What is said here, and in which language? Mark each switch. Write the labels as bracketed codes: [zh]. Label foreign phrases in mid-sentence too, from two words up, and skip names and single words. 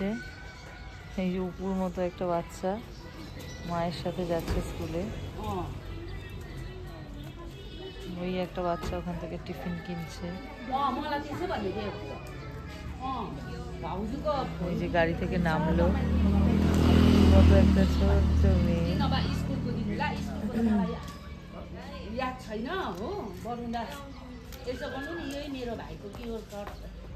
[bn] এই যে উপর মতো একটা বাচ্চা মায়ের সাথে যাচ্ছে স্কুলে। ওই একটা বাচ্চা ওখান থেকে টিফিন কিনছে। ওই যে গাড়ি থেকে নামলো মতো একটা ছোট্ট মেয়ে। [ne] याद छैन हो बरुन्दा यसो गर्नु नि, यही मेरो भाइको [en] QR code